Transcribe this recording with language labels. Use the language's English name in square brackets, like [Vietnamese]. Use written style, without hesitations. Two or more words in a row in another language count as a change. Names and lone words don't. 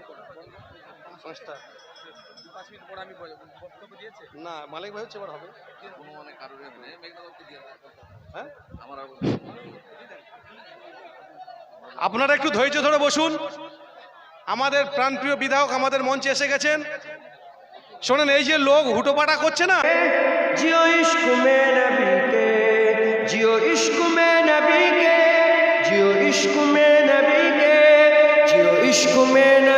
[Bangla] না মালিক ভাই হচ্ছে, এবার হবে। হ্যাঁ, আপনারা একটু ধৈর্য ধরে বসুন। আমাদের প্রাণপ্রিয় বিধায়ক আমাদের মঞ্চে এসে গেছেন। শোনেন, এই যে লোক হুটোপাটা করছে না, [Hindi] जियो इश्क में नबी के, जियो इश्क में नबी के, जियो इश्क में नबी के, जियो इश्क में